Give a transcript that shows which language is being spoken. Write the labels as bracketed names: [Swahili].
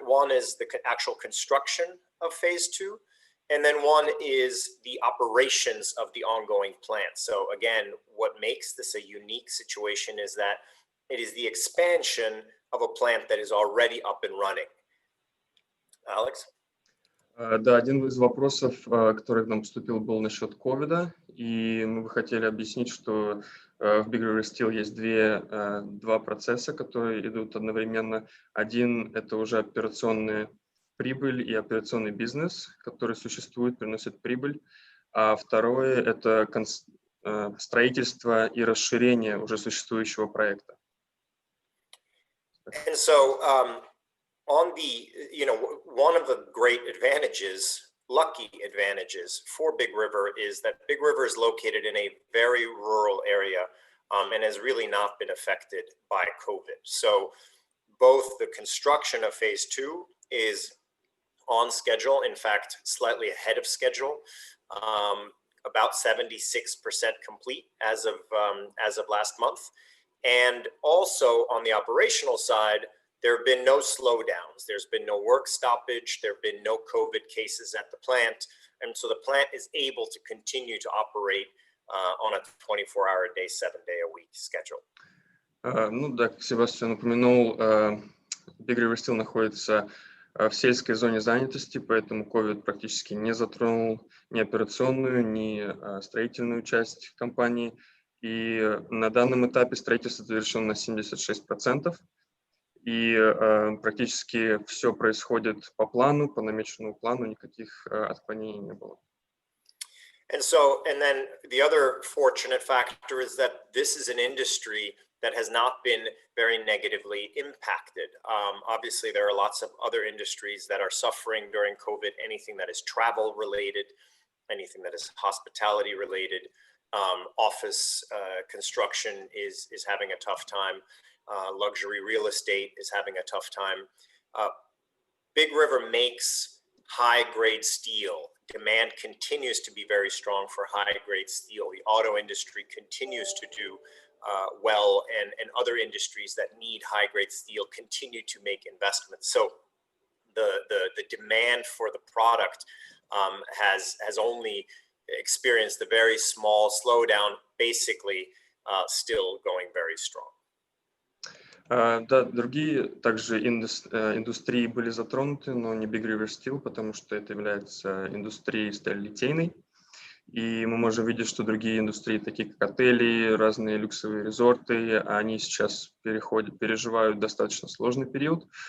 [English] One is the actual construction of phase 2. And then one is the operations of the ongoing plant. So again, what makes this a unique situation is that it is the expansion of a plant that is already up and running. Alex? [Russian] Да, один из вопросов, который к нам поступил, был насчет ковида, и мы бы хотели объяснить, что в Big River Steel есть два процесса, которые идут одновременно. Один — это уже операционная прибыль и операционный бизнес, который существует, приносит прибыль, а второе — это строительство и расширение уже существующего проекта. [English] And so, on the, one of the great advantages, lucky advantages for Big River is that Big River is located in a very rural area and has really not been affected by COVID. So both the construction of phase 2 is on schedule, in fact, slightly ahead of schedule, about 76% complete as of last month. And also on the operational side, there have been no slowdowns. There's been no work stoppage. There have been no COVID cases at the plant. And so the plant is able to continue to operate on a 24-hour-a-day, 7-day-a-week schedule. [Russian] Ну да, как Себастьян упомянул, Big River Steel находится в сельской зоне занятости, поэтому COVID практически не затронул ни операционную, ни строительную часть компании. И на данном этапе строительство завершено на 76%. И практически все происходит по плану, по намеченному плану, никаких отклонений не было. [English] And then the other fortunate factor is that this is an industry that has not been very negatively impacted. Obviously, there are lots of other industries that are suffering during COVID, anything that is travel related, anything that is hospitality related, office construction is having a tough time. Luxury real estate is having a tough time. Big River makes high-grade steel. Demand continues to be very strong for high-grade steel. The auto industry continues to do well, and other industries that need high-grade steel continue to make investments. So the demand for the product has only experienced a very small slowdown, basically still going very strong. [Russian] Да, другие также индустрии были затронуты, но не Big River Steel, потому что это является индустрией сталелитейной. И мы можем видеть, что другие индустрии, такие как отели, разные люксовые резорты, они сейчас переживают достаточно сложный период.